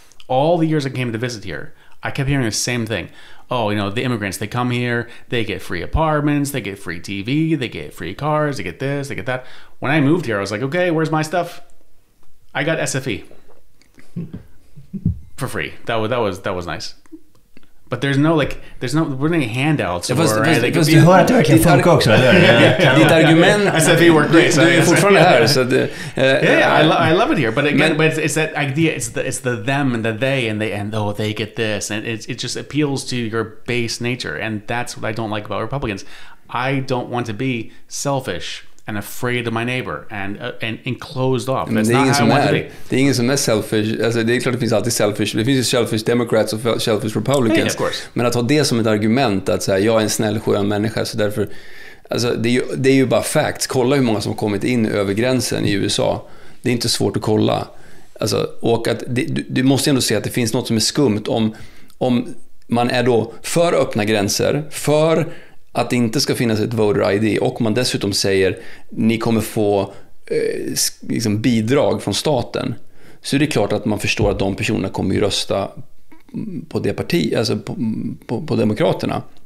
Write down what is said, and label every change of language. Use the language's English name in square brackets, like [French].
[English] All the years I came to visit here, I kept hearing the same thing. Oh, the immigrants, they come here, they get free apartments, they get free TV, they get free cars, they get this, they get that. When I moved here, I was like, okay, where's my stuff? I got SFE for free. That was nice. But there's no any handouts. [Swedish] Du hör att det verkligen funkar också, eller? Ditt argument... [English] SFE work great. [Swedish] Du är fortfarande här, så det... [English] I love it here. But again, but it's that idea, it's the them and the they, and they get this. And it just appeals to your base nature. And that's what I don't like about Republicans. I don't want to be selfish and afraid of my neighbor and closed off. That's not how I want to be. [Swedish] Det är ingen som är selfish. Alltså, det är klart det finns alltid selfish. Det finns ju selfish Democrats och selfish Republicans. [English] Yeah, of course. [Swedish] Men att ha det som ett argument att säga jag är en snäll skön människa så därför... Alltså, det är ju bara facts. Kolla hur många som har kommit in över gränsen i USA. Det är inte svårt att kolla. Alltså, och att du måste ändå se att det finns något som är skumt om man är då för öppna gränser, för att det inte ska finnas ett voter ID och man dessutom säger ni kommer få liksom bidrag från staten, så är det klart att man förstår att de personerna kommer ju rösta på det parti, alltså på demokraterna.